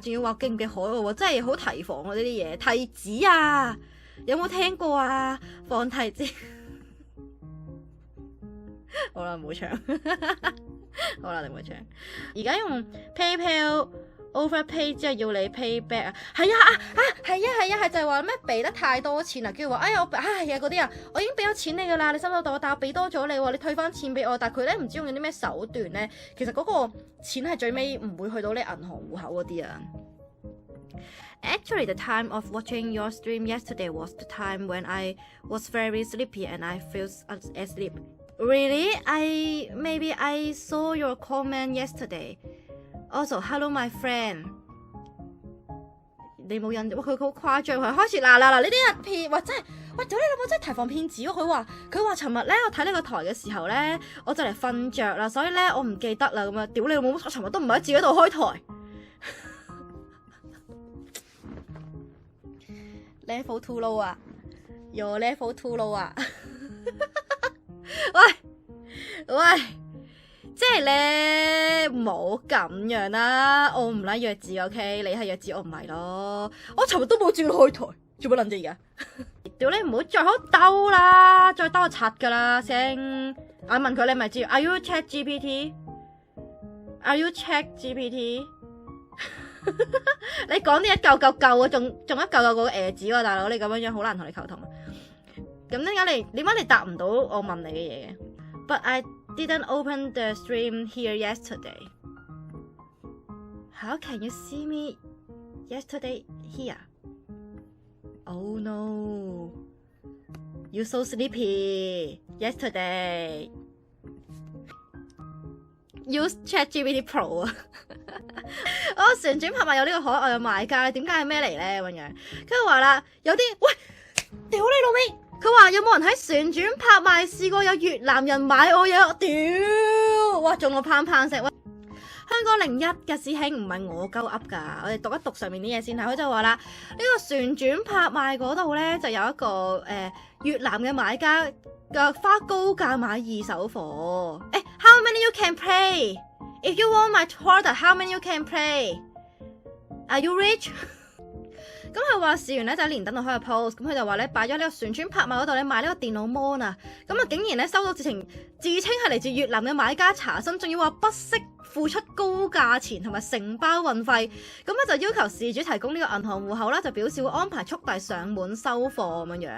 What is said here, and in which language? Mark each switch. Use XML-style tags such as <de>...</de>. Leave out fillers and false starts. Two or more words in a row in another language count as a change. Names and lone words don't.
<yue>仲要話寄唔寄海外喎，真係好提防啊呢啲嘢，提子啊，有冇聽過啊？放提子。好啦，唔好唱。好啦，你唔好唱。而家用 PayPal。Overpay 之後要你</yue> <en>pay back</en> <yue>啊，係就係話咩俾得太多錢啊，跟住話係嗰啲啊，我已經俾咗錢你噶啦，你收唔收到？但我俾多咗你喎，你退翻錢俾我，但係佢咧唔知用啲咩手段咧，其實嗰個錢係最尾唔會去到你銀行戶口嗰啲啊。</yue> <en>Actually, the time of watching your stream yesterday was the time when I was very sleepy and I fell asleep. Really? Maybe I saw your comment yesterday.Also, hello, my friend.</en> <yue>你冇印象，哇佢好誇張，佢開始嗱呢啲人騙，哇真係，哇屌你老母真係提防騙子咯！佢話尋日咧我睇呢個台嘅時候咧，我就嚟瞓着啦，所以咧我唔記得啦咁樣，屌你老母！我尋日都唔喺自己度開台。</yue> <en>Level 2 low</en> <yue>啊 ，</yue> <en>Your level 2 low</en> <yue>啊，喂，即係咧冇咁樣啦，我唔拉弱智 OK， 你係弱智我唔係咯，我尋日都冇自己開台，做乜撚啫而家？屌你唔好再好兜啦，再兜我柒噶啦聲。我問佢你咪知</yue> <en>，Are you Chat GPT？Are you Chat GPT？</en> <yue>你講啲一嚿嚿嚿啊，仲一嚿嚿個字喎，大佬你咁樣好難同你溝通。咁點解你答唔到我問你嘅嘢嘅 ？</yue> <en>But I didn't open the stream here yesterday. How can you see me yesterday here? Oh no, you so sleepy yesterday. Use ChatGPT Pro 啊！</en> <yue>我旋轉拍賣有呢個可愛嘅賣家，點解係咩嚟咧？咁樣，跟住話啦，有啲喂，屌你老味！佢話有冇人喺旋轉拍賣試過有越南人買我嘢？屌！哇，中到砰砰聲！喂，香港01嘅師兄唔係我鳩噏噶，我哋讀一讀上面啲嘢先睇。佢就話啦，呢個旋轉拍賣嗰度咧就有一個越南嘅買家嘅花高價買二手貨。</yue> <en>How many you can play? If you want my product, how many you can play? Are you rich?</en> <yue>咁佢話試完咧就喺連登度開個 post，咁佢就話咧擺咗呢個旋轉拍賣嗰度咧買呢個電腦 mon 啊，咁啊竟然咧收到自稱係嚟自越南嘅買家查詢，仲要話不惜付出高價錢同埋承包運費，咁咧就要求事主提供呢個銀行戶口啦，就表示會安排速遞上門收貨咁樣。</yue>